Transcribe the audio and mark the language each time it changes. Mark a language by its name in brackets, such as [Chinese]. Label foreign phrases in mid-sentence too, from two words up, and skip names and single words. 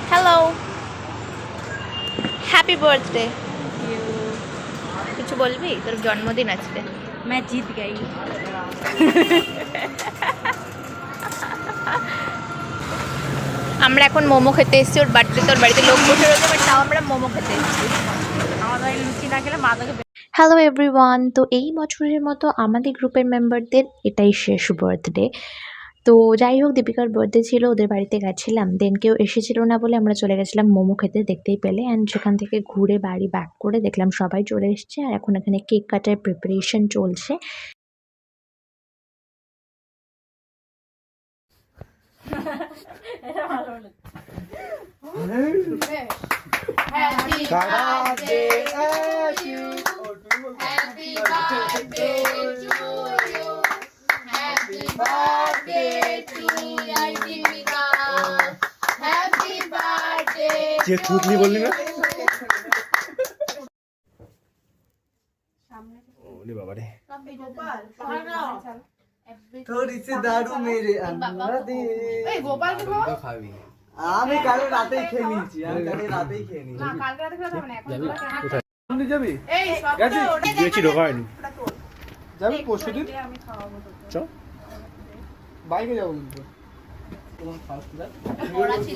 [Bangla] হ্যালো, [English] happy birthday. [Bangla] কিছু বলবি? তোর জন্মদিন আজকে। [Hindi] मैं जीत गई। [Bangla] আমরা এখন মোমো খেতে এসেছি, ওর বার্থডে, তোর বাড়িতে লোক বসে রয়েছে, বাট তাও আমরা মোমো খেতে এসেছি। আমাদের লুচি না খেলে মাথাকে [English] hello everyone, [Bangla] তো এই বছরের মতো আমাদের গ্রুপের মেম্বারদের এটাই শেষ বার্থডে। তো যাই হোক, দীপিকার বার্থডে ছিল, ওদের বাড়িতে গেছিলাম, দেন কেউ এসেছিল না বলে আমরা চলে গেছিলাম মোমো খেতে, দেখতেই পেলে। অ্যান্ড সেখান থেকে ঘুরে বাড়ি ব্যাক করে দেখলাম সবাই চলে এসছে, আর এখন এখানে কেক কাটার প্রিপারেশন চলছে। [English] Happy birthday to you. Happy birthday to you. Happy birthday to Dipika. Happy birthday. [Hindi] ये थूथली बोलनी ना? ओले बाबा रे। थोड़ी सी दारू मेरे अंदर दे। ए गोपाल के बोल। खावी। [Bangla] আমি কালকে রাতেই খেয়ে নিয়েছি, আমি কালকে রাতেই খেয়ে নিয়েছি। না কালকে রাতে খেতে হবে না, এখন যাবি? যাবি? এই সব তো ওটা দিয়েছি ঢোকায়নি। যাবি পরশুদিন? আমি খাওয়াবো তো। চল। বাইকে যাবো কিন্তু। তোমার [English] first class. [Bangla] ওরা ছিল